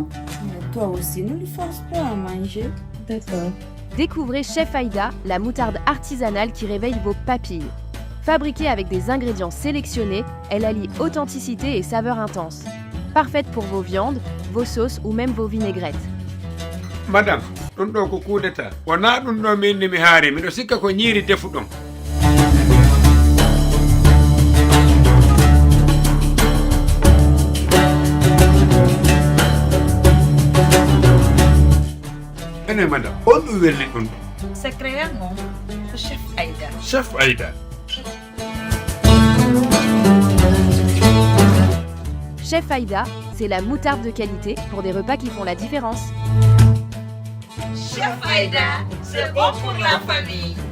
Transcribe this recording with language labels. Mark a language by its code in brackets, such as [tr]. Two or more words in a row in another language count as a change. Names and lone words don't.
[fr] Mais toi aussi, ne lui force pas à manger. D'accord. Découvrez Chef Aïda, la moutarde artisanale qui réveille vos papilles. Fabriquée avec des ingrédients sélectionnés, elle allie authenticité et saveur intense. Parfaite pour vos viandes, vos sauces ou même vos vinaigrettes. Madame, [ff] ɗum ɗo ko kudeta. Wona ɗum ɗo min mi haari, miɗo sikka ko ñiiri defuɗon. Ene madame, on ɗum welni ɗum ɗo. [fr] C'est créer non, Chef Aïda. Chef Aïda. Chef Aïda, c'est la moutarde de qualité pour des repas qui font la différence. Chef Aïda, c'est bon pour la famille.